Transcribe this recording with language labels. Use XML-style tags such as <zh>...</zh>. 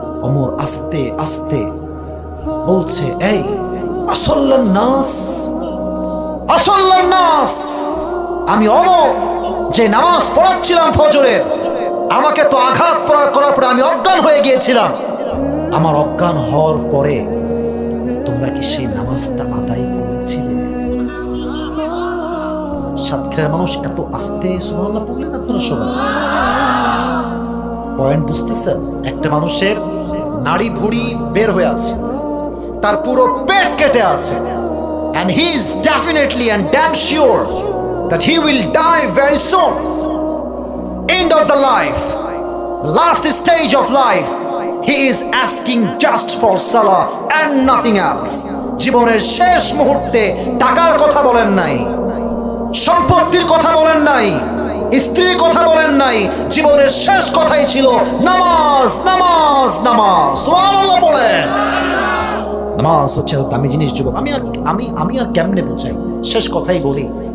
<bn>ওমর আস্তে আস্তে বলছে, এই</bn> <ar>আসল্লান নাস, আসল্লান নাস,</ar> <bn>আমি ওমর যে নামাজ পড়াচ্ছিলাম ফজরের, আমাকে তো আঘাত করার পরে আমি অজ্ঞান হয়ে গিয়েছিলাম। আমার অজ্ঞান হওয়ার পরে তোমরা কি সেই নামাজটা আদায় করেছিলে? সাতক্ষীরার মানুষ এত আস্তে সুবহানাল্লাহ পড়লেন আপনারা সবাই। পয়েন্ট বুঝতেছেন? একটা মানুষের নাড়ি ভুড়ি বের হয়ে আছে, তার পুরো পেট কেটে আছে,</bn> <en>and he is definitely and damn sure that he will die very soon. End of the life, last stage of life, he is asking just for salah and nothing else.</en> <bn>জীবনের শেষ মুহূর্তে টাকার কথা বলেন নাই, সম্পত্তির কথা বলেন নাই, স্ত্রীর কথা বলেন নাই, জীবনের শেষ কথাই ছিল নামাজ, নামাজ, নামাজ। সুবহানাল্লাহ বলেন। নামাজ হচ্ছে দামি জিনিস যুবক। আমি আর কেমনে বোঝাই, শেষ কথাই বলি।</bn>